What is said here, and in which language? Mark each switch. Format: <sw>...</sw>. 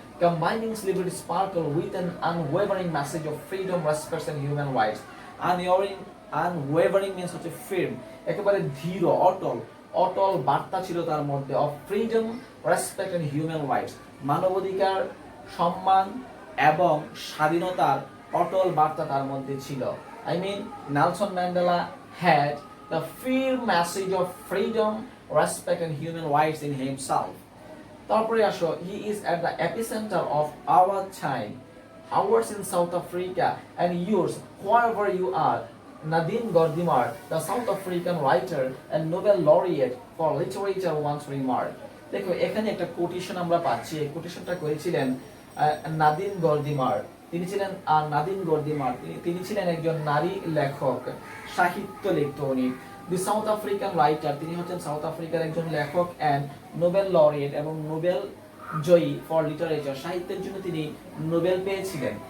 <en>Combining celebrity sparkle with an unwavering message of freedom, respect and human rights.</en> <bn>Unwavering means হচ্ছে ফির্ম, একেবারে দৃঢ়, অটল বার্তা ছিল তার মধ্যে,</bn> <en>of freedom, respect and human rights,</en> <bn>মানবাধিকার, সম্মান এবং স্বাধীনতার অটল বার্তা তার মধ্যে ছিল।</bn> <en>I mean, Nelson Mandela had the firm message of freedom, respect and human rights in himself.</en> <bn>তারপরে আসো,</bn> <en>he is at the epicenter of our time, ours in South Africa and yours wherever you are. Nadine Gordimer, the South African writer and Nobel laureate for literature, once remarked,</en> <bn>দেখো এখানে একটা quotation আমরা পাচ্ছি, এই কোটেশনটা করেছিলেন নাদিন গর্দিমার। তিনি ছিলেন নাদিন গর্দিমার, তিনি ছিলেন একজন নারী লেখক, সাহিত্য লিখত উনি।</bn> <en>the South African writer,</en> <bn>তিনি হচ্ছেন সাউথ আফ্রিকার একজন লেখক</bn> <en>and Nobel laureate,</en> <bn>এবং নোবেল জয়ী</bn> <en>for literature,</en> <bn>সাহিত্যের জন্য তিনি নোবেল পেয়েছিলেন।</bn>